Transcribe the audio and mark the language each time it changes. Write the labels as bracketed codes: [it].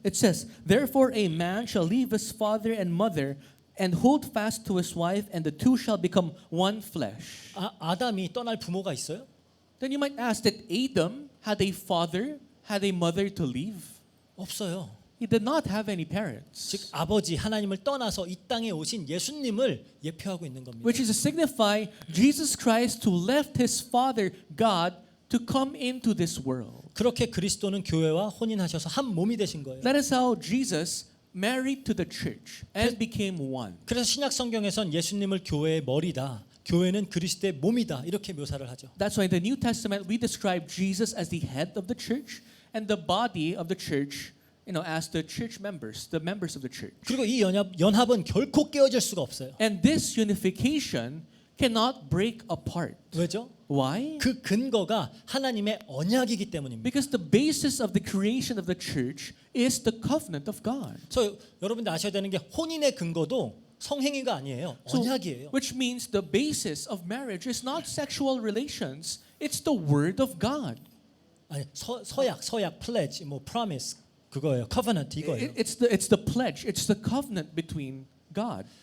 [en] It says, "Therefore a man shall leave his father and mother and hold fast to his wife, and the two shall become one flesh." [ko] 아담이 떠날 부모가 있어요? [en] Then you might ask that Adam had a father, had a mother to leave. [ko] 없어요. [en] He did not have any parents. [ko] 즉 아버지 하나님을 떠나서 이 땅에 오신 예수님을 예표하고 있는 겁니다. [en] Which is to signify Jesus Christ who left his father God to come into this world. [ko] 그렇게 그리스도는 교회와 혼인하셔서 한 몸이 되신 거예요. [en] That is how Jesus married to the church and became one. [ko] 그래서 신약 성경에선 예수님을 교회의 머리다. 교회는 그리스도의 몸이다. 이렇게 묘사를 하죠. [en] That's why in the New Testament we describe Jesus as the head of the church and the body of the church, as the church members, the members of the church. [ko] 그리고 이 연합은 결코 깨어질 수가 없어요. [en] And this unification cannot break apart. [ko] 왜죠? [en] Why? [ko] 그 근거가 하나님의 언약이기 때문입니다. [en] Because the basis of the creation of the church is the covenant of God. [ko] 그래서 여러분들 아셔야 되는 게 혼인의 근거도 성행위가 아니에요. [en] So, [ko] 언약이에요. [en] which means the basis of marriage is not sexual relations, it's the word of God. [ko] 아니 서약, [en] pledge, promise [ko] 그거예요. [en] covenant [ko] 이거예요. [en] It's the pledge, it's the covenant between God.